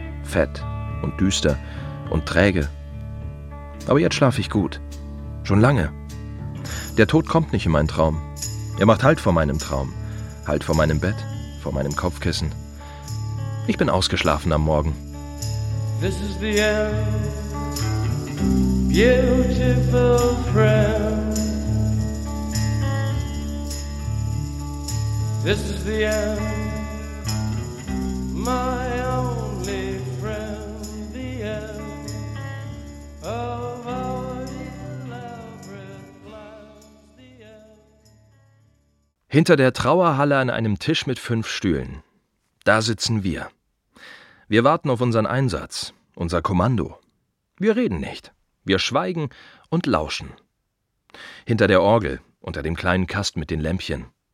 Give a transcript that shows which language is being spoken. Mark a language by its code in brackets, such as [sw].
[de] Fett und düster und träge. Aber jetzt schlafe ich gut. Schon lange. Der Tod kommt nicht in meinen Traum. Er macht Halt vor meinem Traum. Halt vor meinem Bett, vor meinem Kopfkissen. Ich bin ausgeschlafen am Morgen. [en] This is the end, beautiful friend. This is the end, my only friend, the end of our elaborate plans, the end. [de] Hinter der Trauerhalle an einem Tisch mit 5 Stühlen. Da sitzen wir. Wir warten auf unseren Einsatz, unser Kommando. Wir reden nicht. Wir schweigen und lauschen. Hinter der Orgel, unter dem kleinen Kast mit den Lämpchen.